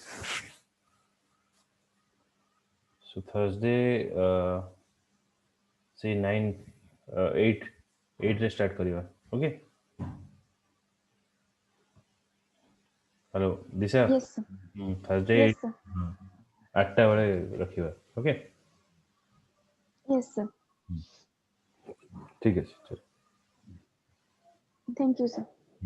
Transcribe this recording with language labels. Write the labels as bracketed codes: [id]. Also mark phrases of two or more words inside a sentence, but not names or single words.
[en] So Thursday, say 9, 8, 8 रे start करियो. Okay. Hello, दिशा. Yes, sir. Thursday Yes, 8, sir. [or] 8ଟା ବେଳେ ରଖିବା. Okay. [en] Yes, sir. [or] ଠିକ ଅଛି. [en] Thank you, sir.